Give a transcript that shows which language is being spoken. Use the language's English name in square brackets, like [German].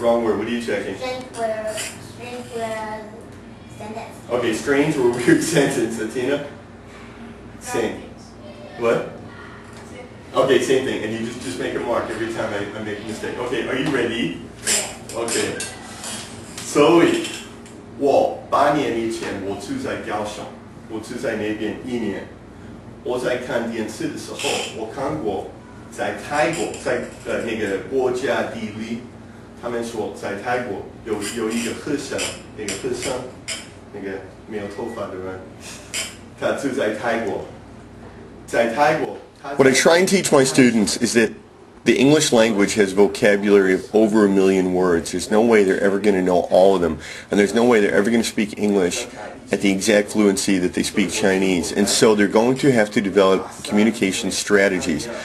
[English] Wrong word. What are you checking? Strange word sentence. Okay, strange or weird sentence. Atina? Same. What? Okay, same thing. And you just make a mark every time I make a mistake. Okay, are you ready? Yes. Okay. [Chinese] 所以我8年以前我住在高雄，我住在那边1年。我在看电视的时候，我看过在泰国，在那个国家地理，他们说在泰国有一个和尚，那个和尚，那个没有头发的人，他住在泰国，在泰国。 [English] What I try and teach my students is that the English language has vocabulary of over 1 million words. There's no way they're ever going to know all of them, and there's no way they're ever going to speak English at the exact fluency that they speak Chinese. And so they're going to have to develop communication strategies.